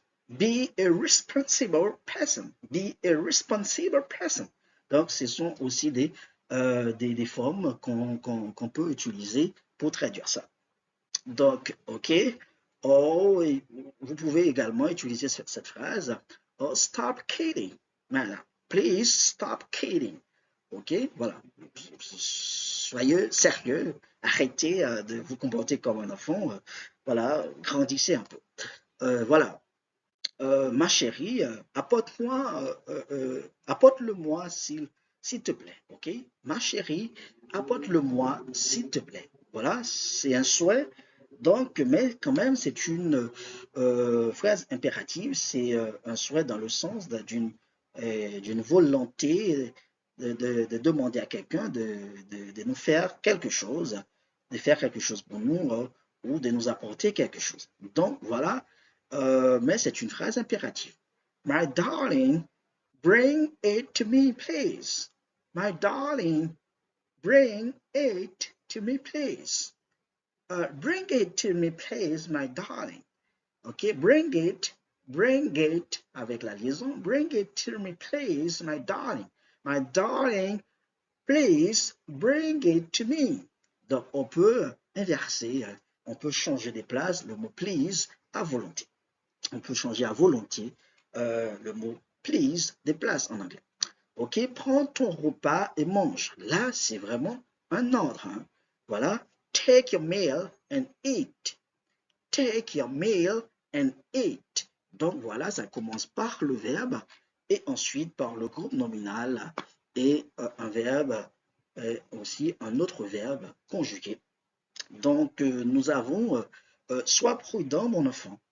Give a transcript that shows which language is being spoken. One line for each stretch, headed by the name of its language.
English: Be a responsible person. Be a responsible person.
French: Donc, ce sont aussi des formes qu'on peut utiliser pour traduire ça. Donc, OK. Oh, vous pouvez également utiliser cette phrase.
English: Oh, stop kidding. Voilà. Please stop kidding. OK, voilà.
French: Soyez sérieux. Arrêtez de vous comporter comme un enfant. Voilà, grandissez un peu. Voilà. Ma chérie, apporte-le-moi s'il te plaît, ok? Ma chérie, apporte-le-moi s'il te plaît. Voilà, c'est un souhait, donc, mais quand même, c'est une phrase impérative, c'est un souhait dans le sens d'une volonté de demander à quelqu'un de nous faire quelque chose, de faire quelque chose pour nous ou de nous apporter quelque chose. Donc, voilà, mais c'est une phrase impérative.
English: My darling, Bring it to me, please. My darling, bring it to me, please. Bring it to me, please, my darling.
French: OK,
English: bring it
French: avec la liaison.
English: Bring it to me, please, my darling. My darling, please bring it to me.
French: Donc, on peut inverser, on peut changer des places le mot please à volonté. On peut changer à volonté le mot please des places en anglais. OK, prends ton repas et mange. Là, c'est vraiment un ordre. Hein.
English: Voilà, take your meal and eat. Take your meal and eat.
French: Donc voilà, ça commence par le verbe et ensuite par le groupe nominal et un verbe et aussi un autre verbe conjugué. Donc nous avons sois prudent mon enfant.